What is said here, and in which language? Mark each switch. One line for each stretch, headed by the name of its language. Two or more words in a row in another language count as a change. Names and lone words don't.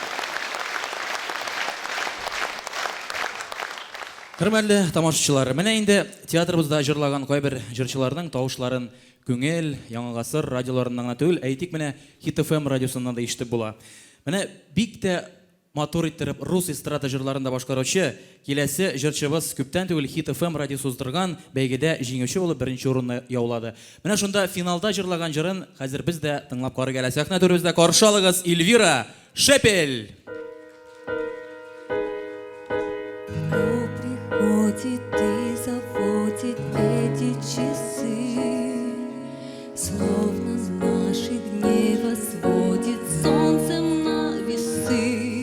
Tatar: Hürmetli тамашачылар, менә инде театрыбызда җырлаган кайбер җырчыларның тавышларын күңел, яңа гасыр радиоларыннан гына түгел, әйтик менә Hit FM радиосыннан да ишетеп була. Менә бик тә матур иттереп рус эстрада җырларында башкаручы киләсе җырчыбыз күптән түгел Hit FM радиосы уздырган бәйгедә җиңүче булып беренче урынны яулады. Менә шунда финалда җырлаган җырын хәзер без дә тыңлап карарга кирәк. Сәхнә түребездә каршы алыгыз Эльвира Шепель.
Russian: Приходит и заводит эти часы, словно с наших дней возводит солнцем на весы.